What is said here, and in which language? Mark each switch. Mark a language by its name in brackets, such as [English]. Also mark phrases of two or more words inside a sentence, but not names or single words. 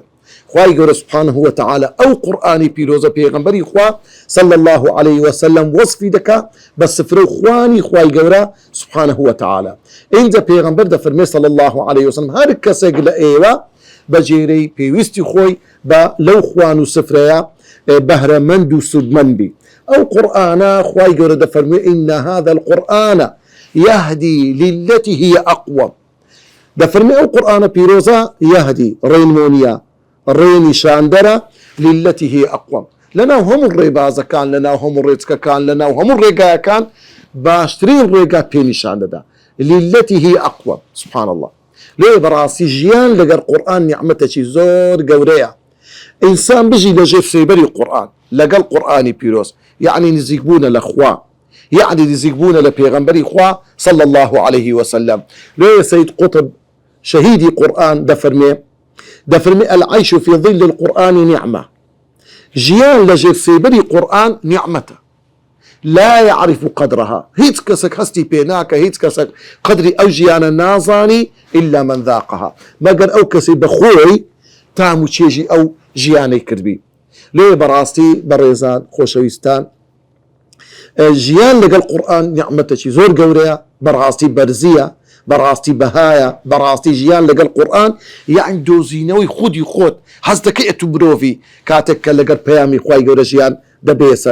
[Central Kurdish] خوای گەورە [Arabic] سبحانه وتعالى [Central Kurdish] ئەو قورآانی پیرۆزە پێغەمبەری خوا [Arabic] صلی الله عليه وسلم [Central Kurdish] وصفی دەکا بە سفرە و خوانی خوای گەورە [Arabic] سبحانه وتعالى. [Central Kurdish] اینجا پێغەمبەر دەفەرمێ [Arabic] صلی الله عليه وسلم [Central Kurdish] هەر کەسێک لە ئێوە بە جێرەی پێویستی خۆی بە لەو خوان و سفرەیە بەهرەمەند و سودمەند بی. ئەو قورآنە خوای گەورە دەفەرمێ [Arabic] إن هذا القرآن يهدي للتي هي أقوم. [Central Kurdish] دەفەرمێ ئەو قورآنە پیرۆزە یهدی ڕێنمونیە، ڕێنیشاندەرە [Arabic] للتي هي أقوم. [Central Kurdish] لەناو هەموو ڕێبازەکان، لەناو هەموو ڕێچکەکان، لەناو هەموو ڕێگایەکان باشترین ڕێگا پێنیشان دەدا. [Arabic] للتي هي أقوم. سبحان الله. [Central Kurdish] لێ بەڕاستی ژیان لەگەر قورآن نیعمەتێکی زۆر گەورەیە. ئینسان بژی لەژێر سێبەری قورآن لەگەڵ قورآانی پیرۆز، یعنی نزیکبوونە لە خوا، یعنی نزیکبوونە لە پێغەمبەری خوا [Arabic] صلی الله عليه وسلم. [Central Kurdish] لێ سەید قوطب شەهیدی قورآن دەفەرمێ [Arabic] العيش في ظل القرآن نعمة. [Central Kurdish] ژیان لەژێر سێبەری قورآن نیعمەتە، [Arabic] لا يعرف قدرها. [Central Kurdish] هیچ کەسێک هەستی پێ ناکە، هیچ کەسێک قدری ئەو ژیانە نازانی [Arabic] إلا من ذاقها، [Central Kurdish] مەگەر ئەو کەسی بەخۆی تام و چێژی ئەو ژیانەی کردبی. لێ بەڕاستی بەڕێزان خۆشەویستان، ژیان لەگەڵ قورآن نیعمەتێکی زۆر گەورەیە، بەڕاستی بەرزیە، بەڕاستی بەهایە، بەڕاستی ژیان لەگەڵ قورآن یعنی دۆزینەوەی خودی خۆت حەز دەکەیت و مرۆڤی کاتێک کە لەگەر پەیامی خوای گەورە ژیان دەبێ سەر.